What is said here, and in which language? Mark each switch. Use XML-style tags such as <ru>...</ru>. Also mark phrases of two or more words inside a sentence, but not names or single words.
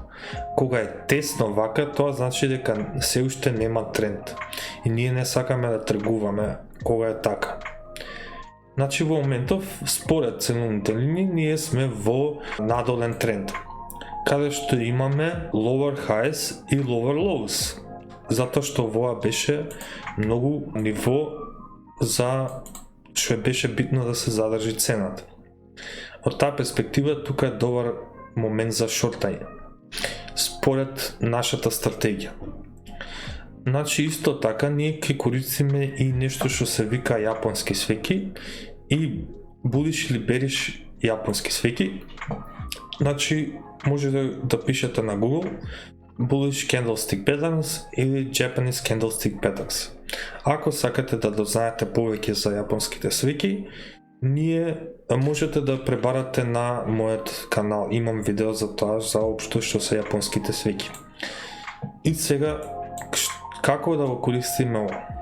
<mk>Кога е тесно вака, тоа значи дека се уште нема тренд. И ние не сакаме да тргуваме кога е така. Значи во моментов, според ценовните линии, ние сме во надолен тренд, каде што имаме</mk> <en>lower highs</en> <mk>и</mk> <en>lower lows.</en> <mk>Затоа што ова беше многу ниво за што беше битно да се задржи цената. Од таа перспектива тука е добар момент за шортање, според нашата стратегија. Значи исто така ние ќе користиме и нешто што се вика јапонски свеќи и bullish или bearish јапонски свеќи. Значи можете да пишете на Google</mk> <en>bullish candlestick patterns</en> <mk>или</mk> <en>Japanese candlestick patterns.</en> <mk>Ако сакате да дознаете повеќе за јапонските свеќи, ние можете да пребарате на мојот канал. Имам видео за тоа, за општо што се јапонските свеќи. И сега, како да го користиме ова?</mk>